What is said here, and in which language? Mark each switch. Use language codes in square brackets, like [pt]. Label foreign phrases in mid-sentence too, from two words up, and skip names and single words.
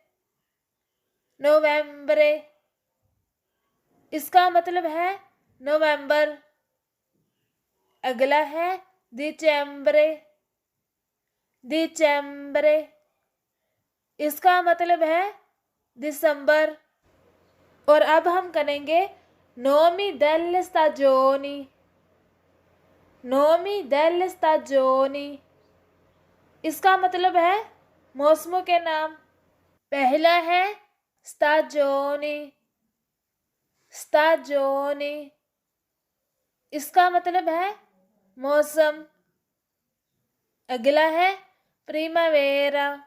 [hi] नवंबरे इसका मतलब है नवंबर। अगला है दिसंबरे। दिसंबरे इसका मतलब है दिसंबर। और अब हम करेंगे [it] nomi delle stagioni. nomi delle stagioni [hi] इसका मतलब है मौसमों के नाम। पहला है stagione। stagione इसका मतलब है मौसम। अगला है primavera।